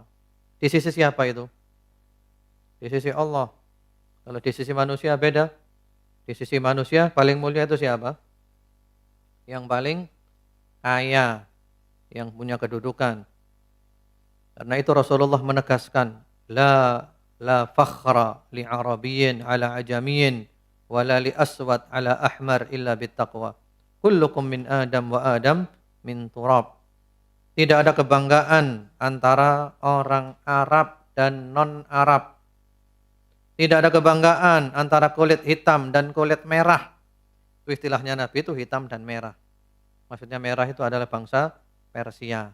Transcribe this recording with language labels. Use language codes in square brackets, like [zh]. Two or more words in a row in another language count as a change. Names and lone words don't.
[id] Di sisi siapa itu? Di sisi Allah. Kalau di sisi manusia beda. Di sisi manusia paling mulia itu siapa? Yang paling kaya, yang punya kedudukan. Karena itu Rasulullah menegaskan, [ar] لا فخر لعربي على عجمي ولا لأسود على أحمر إلا بالتقوى. كلكم من آدم وآدم من تراب. [id] Tidak ada kebanggaan antara orang Arab dan non-Arab. Tidak ada kebanggaan antara kulit hitam dan kulit merah. Itu istilahnya Nabi itu hitam dan merah. Maksudnya merah itu adalah bangsa Persia.